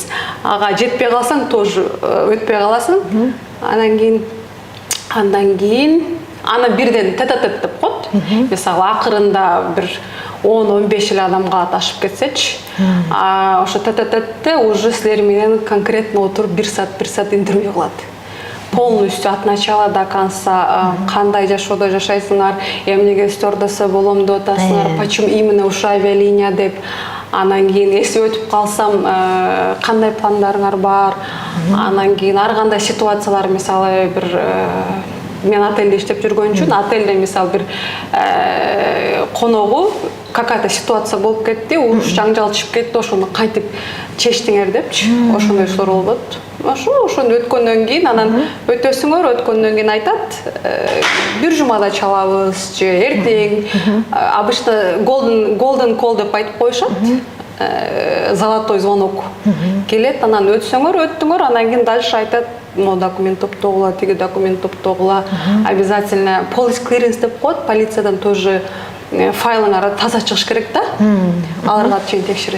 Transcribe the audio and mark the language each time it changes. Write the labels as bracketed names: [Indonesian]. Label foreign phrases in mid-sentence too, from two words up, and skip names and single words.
[Kyrgyz] Ага жетпей калсаң тоже өтпөй каласың. Андан кийин аны бирден тет-а-тет деп коет. Мисалы акырында бир 10-15 эле адамга ташып кетсечи, ошо тет-а-тетте уже силер менен конкретно отуруп 1 саат интервью кылат. [Russian] Полностью от начала до конца, [Kyrgyz] кандай жашоодо жашайсыңар, эмнеге стюардесса болом деп атасыңар, [Russian] почему именно [Kyrgyz] ушу авиалиния деп. Анан кийин эси өтүп калсам, кандай пландарыңар бар. Анан кийин ар кандай ситуациялар, мисалы бир мен отельде иштеп жүргөн үчүн, отельде мисалы бир коногу [Russian] какая-то ситуация [Kyrgyz] болуп кетти, уруш жаңжал чыгып кетти, ошону кантип чечтиңер депчи. Ошондой суроо болот. Ошону өткөндөн кийин анан өтөсүңөр, өткөндөн кийин айтат, бир жумада чалабыз же эртең. Обычно [English] golden call [Kyrgyz] деп айтып коюшат. [Russian] Золотой звонок [Kyrgyz] келет, анан өттүңөр, анан кийин дальше айтат, но документ топтогула, тиги документ топтогула, обязательно [English] police clearance [Kyrgyz] деп коет, полициядан тоже файлыңар таза чыгыш керек да. Аларга чейин текшерет.